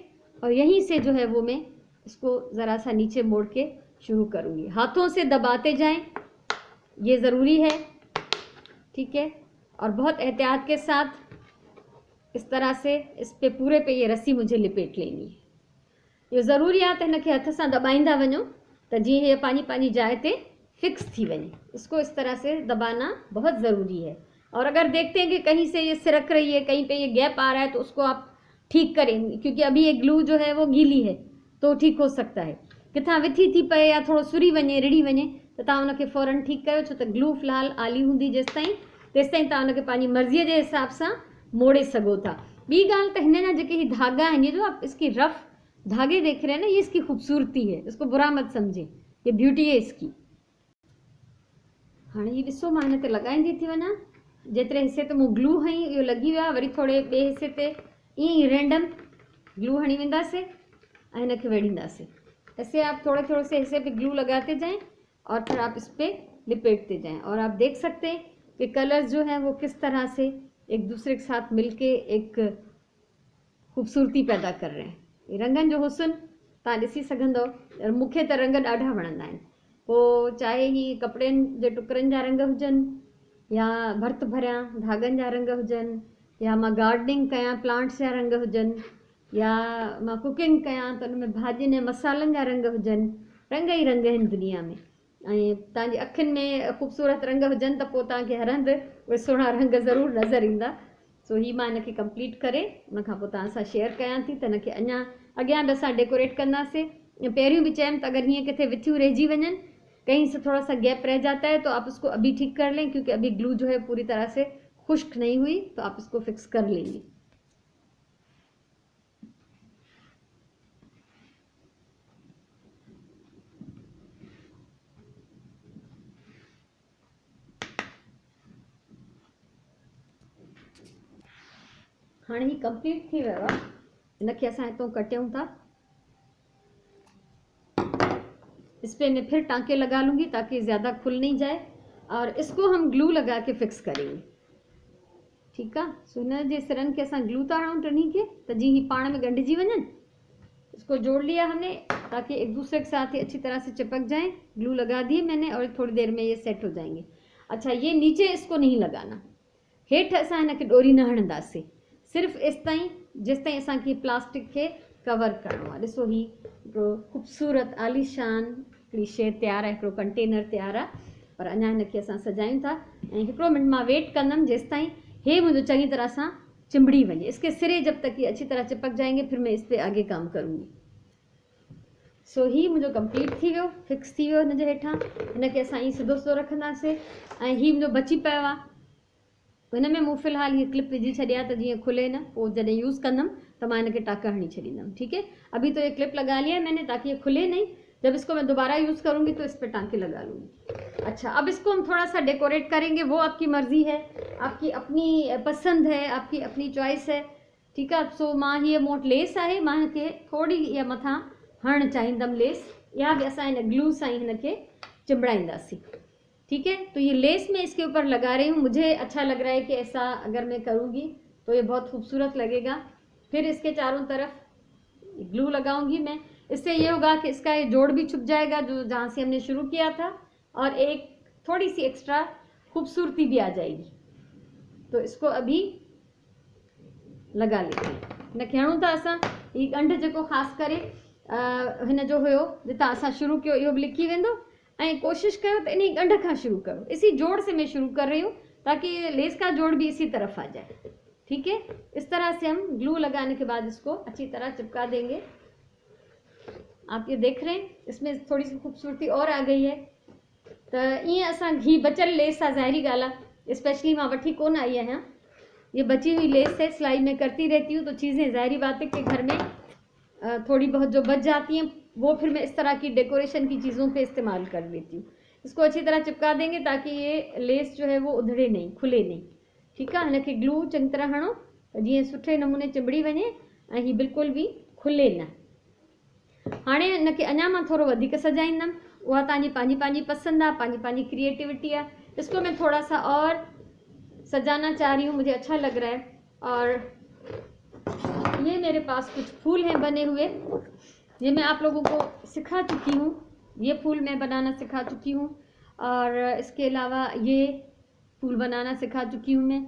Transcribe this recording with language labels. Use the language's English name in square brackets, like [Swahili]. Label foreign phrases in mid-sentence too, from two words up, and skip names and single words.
[Hindi] और यहीं से जो है वो मैं इसको ज़रा सा नीचे मोड़ के शुरू करूँगी। हाथों से दबाते जाएं ये ज़रूरी है, ठीक है। और बहुत एहतियात के साथ इस तरह से इस पे पूरे पे ये रस्सी मुझे लिपेट लेनी है। [Sindhi] ये ज़रूरी आहे त हिनखे हथ सां दॿाईंदा वञो त जीअं ये पानी पानी जाइ ते फिक्स थी वञे। [Hindi] इसको इस तरह से दबाना बहुत ज़रूरी है। और अगर देखते हैं कि कहीं से ये सिरक रही है, कहीं पे ये गैप आ रहा है, तो उसको आप ठीक करेंगे, क्योंकि अभी ये ग्लू जो है वो गीली है, तो ठीक हो सकता है। [Sindhi] किथां विथी थी पए या थोड़ो सुरी वञे, रिड़ी वञे, त तव्हां उनखे फ़ौरन ठीकु कयो, छो त ग्लू फ़िलहाल आली हूंदी तेसिताईं तव्हां उनखे पंहिंजी मर्ज़ीअ जे हिसाब सां मोड़े सघो था। ॿी ॻाल्हि त हिन जा जेके ही धागा आहिनि, [Hindi] ये जो आप इसकी रफ़ धागे देख रहे हैं ना, ये इसकी खूबसूरती है, इसको बुरा मत समझे, ये ब्यूटी है इसकी। [Sindhi] हाँ ये ॾिसो मां हिन ते लॻाईंदी थी वञा, जेतिरे हिसे ते मूं ग्लू हई इहो लॻी वियो आहे, वरी थोरे ॿिए हिसे ते ईअं ई रैंडम ग्लू हणी वेंदासीं ऐं हिनखे वेड़ींदासीं। [Hindi] ऐसे आप थोड़े थोड़े से हिस्से पे ग्लू लगाते जाएं और फिर आप इस पे लिपेटते जाएं, और आप देख सकते हैं कि कलर्स जो हैं वो किस तरह से एक दूसरे के साथ मिलके एक खूबसूरती पैदा कर रहे हैं। [Sindhi] ये रंगनि जो हुस्न तव्हां ॾिसी सघंदव। मूंखे त रंग ॾाढा वणंदा आहिनि, पोइ चाहे ही कपिड़नि जे टुकरनि जा रंग हुजनि या भर्त भरियां धागनि जा रंग हुजनि, या मां गार्डनिंग कयां प्लांट्स जा रंग हुजनि, या मां कुकिंग कयां त उन में भाॼियुनि ऐं मसालनि जा रंग हुजनि। रंग ई रंग आहिनि दुनिया में, ऐं तव्हांजी अखियुनि में ख़ूबसूरत रंग हुजनि त पोइ तव्हांखे हर हंधि उहे सुहिणा रंग ज़रूरु नज़र ईंदा। सो ही मां हिनखे कंप्लीट करे उन खां पोइ तव्हां सां शेयर कयां थी त हिनखे अञा अॻियां बि असां डेकोरेट कंदासीं। पहिरियों भी चयमि त अगर हीअं किथे विथियूं रहिजी वञनि, [Hindi] कहीं से थोड़ा सा गैप रह जाता है, तो आप उसको अभी ठीक कर लें, क्योंकि अभी ग्लू जो है पूरी तरह से खुश्क नहीं हुई, तो आप इसको फिक्स कर लेंगे। [Sindhi] हाँ ही कंप्लीट थी वियो आहे। हिनखे असां हितों कटियूं था, [Hindi] इस पे मैं फिर टाँके लगा लूँगी ताकि ज़्यादा खुल नहीं जाए, और इसको हम ग्लू लगा के फिक्स करेंगे, ठीक है। [Sindhi] सो हिन जे सिरनि खे असां ग्लू था हणूं टिनी खे, त जीअं ही पाण में ॻंढिजी वञनि। [Hindi] इसको जोड़ लिया हमने ताकि एक दूसरे के साथ ही अच्छी तरह से चिपक जाएं। ग्लू लगा दिए मैंने और थोड़ी देर में ये सेट हो जाएंगे। अच्छा, ये नीचे इसको नहीं लगाना, [Sindhi] हेठ असां हिनखे डोरी न हणंदासीं, सिर्फ़ इस ताईं जेसि ताईं असांखे प्लास्टिक खे कवर करिणो आहे। ॾिसो ही हिकिड़ो ख़ूबसूरत आलीशान हिकिड़ी शइ तयारु आहे, हिकिड़ो कंटेनर तयारु आहे, पर अञा हिनखे असां सजायूं था। ऐं हिकिड़ो मिंट मां वेट कंदमि जेसि ताईं हे मुंहिंजो चङी तरह सां चिंबड़ी वञे। [Hindi] इसके सिरे जब तक ये अच्छी तरह चिपक जाएंगे, फिर मैं इस पर आगे काम करूँगी। [Sindhi] सो ही मुंहिंजो कंप्लीट थी वियो, फिक्स थी वियो हिनजे हेठां। हिनखे असां ईअं सिधो सिधो रखंदासीं। ऐं ही मुंहिंजो बची पियो आहे, हिन में मूं फ़िलहाल ये क्लिप विझी छॾिया त जीअं खुले न, पोइ जॾहिं यूज़ कंदमि त मां हिनखे टाका हणी छॾींदमि, [Hindi] ठीक है। अभी तो ये क्लिप लगा लिया है मैंने ताकि ये खुले नहीं, जब इसको मैं दोबारा यूज़ करूँगी तो इस पर टाँके लगा लूँगी। अच्छा, अब इसको हम थोड़ा सा डेकोरेट करेंगे, वो आपकी मर्ज़ी है, आपकी अपनी पसंद है, आपकी अपनी चॉइस है, ठीक है। [Sindhi] सो मां हीअ मूं वटि लेस आहे, मां हिनखे थोड़ी इहा मथां हणणु चाहींदमि लेस, या भी असां हिन ग्लू सां ही हिनखे चिंबड़ाईंदासीं, [Hindi] ठीक है। तो ये लेस मैं इसके ऊपर लगा रही हूँ, मुझे अच्छा लग रहा है कि ऐसा अगर मैं करूँगी तो ये बहुत खूबसूरत लगेगा। फिर इसके चारों तरफ ग्लू लगाऊंगी मैं, इससे ये होगा कि इसका ये जोड़ भी छुप जाएगा जो जहाँ से हमने शुरू किया था, और एक थोड़ी सी एक्स्ट्रा खूबसूरती भी आ जाएगी। तो इसको अभी लगा लेते हैं। [Sindhi] हिनखे हणूं था असां, ही ॻंढ जेको ख़ासि करे हिन जो हुयो जितां असां शुरू कयो इहो बि लिकी वेंदो, ऐं कोशिशि कयो त इन ॻंढ खां शुरू कयो। [Hindi] इसी जोड़ से मैं शुरू कर रही हूँ ताकि लेस का जोड़ भी इसी तरफ आ जाए, ठीक है। इस तरह से हम ग्लू लगाने के बाद इसको अच्छी तरह चिपका देंगे। आप ये देख रहे हैं इसमें थोड़ी सी खूबसूरती और आ गई है। [Sindhi] तो ये असां घी बचल लेस आहे, ज़ाहिरी ॻाल्हि आहे, स्पेशली मां वठी कोन आई आहियां, [Hindi] ये बची हुई लेस है, सिलाई में करती रहती हूँ, तो चीज़ें ज़ाहिरी बात है कि घर में थोड़ी बहुत जो बच जाती हैं वो फिर मैं इस तरह की डेकोरेशन की चीज़ों पे इस्तेमाल कर लेती हूँ। इसको अच्छी तरह चिपका देंगे ताकि ये लेस जो है वो उधड़े नहीं, खुले नहीं, ठीक है। [Sindhi] हिनखे ग्लू चङी तरह हणो त जीअं सुठे नमूने चिंबड़ी वञे ऐं हीअ बिल्कुल भी खुले न। हाणे हिनखे अञा मां थोड़ो वधीक सजाईंदमि, उहा तव्हांजी पंहिंजी पसंद आहे, पंहिंजी क्रिएटिविटी आहे। [Hindi] इसको मैं थोड़ा सा और सजाना चाह रही हूँ, मुझे अच्छा लग रहा है। और ये मेरे पास कुछ फूल हैं बने हुए, ये मैं आप लोगों को सिखा चुकी हूँ, ये फूल मैं बनाना सिखा चुकी हूँ। और इसके अलावा ये फूल बनाना सिखा चुकी हूँ मैं।